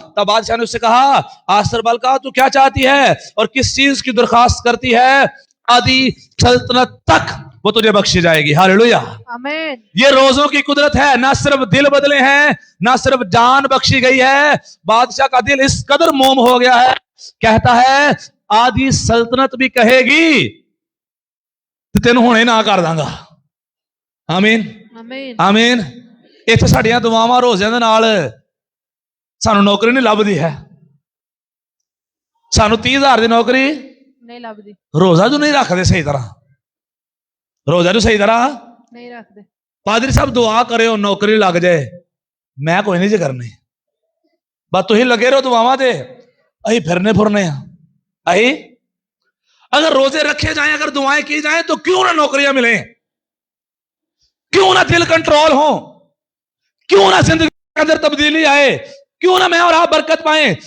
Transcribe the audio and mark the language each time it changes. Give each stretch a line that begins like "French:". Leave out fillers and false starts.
Urdu: تب بادشاہ نے اس سے کہا آستر ملکہ تو کیا چاہتی ہے اور کس چیز کی درخواست کرتی ہے؟ آدھی سلطنت تک وہ تجھے بخشی جائے گی. ہاللیلویہ. آمین. یہ روزوں کی قدرت ہے, نہ صرف دل بدلے ہیں, نہ صرف جان بخشی گئی ہے, بادشاہ کا دل اس قدر موم ہو گیا ہے, کہتا ہے آدھی سلطنت بھی کہے گی تو تین ہونے نہ کر داں گا. آمین. آمین. آمین.
Punjabi: اتنے ساڈیاں دعاواں روزیاں دے نال سانو نوکری نہیں لبدی ہے, سانو 30,000 دی نوکری نہیں لبدی,
Urdu: روزہ جو نہیں رکھتے
Punjabi: صحیح طرح, روزہ جو صحیح طرح نہیں رکھتے. پادری صاحب دعا کرے ہو نوکری لگ جائے, میں کوئی نہیں جی کرنی, بس تھی لگے رہو دعاواں تے, اہی پھرنے پھرنے ہیں.
Urdu: اگر روزے رکھے جائیں, اگر دعائیں کی جائیں تو کیوں نہ نوکریاں ملیں, کیوں نہ دل کنٹرول ہو, کیوں نہ زندگی کے اندر تبدیلی آئے, کیوں نہ میں اور آپ برکت پائیں.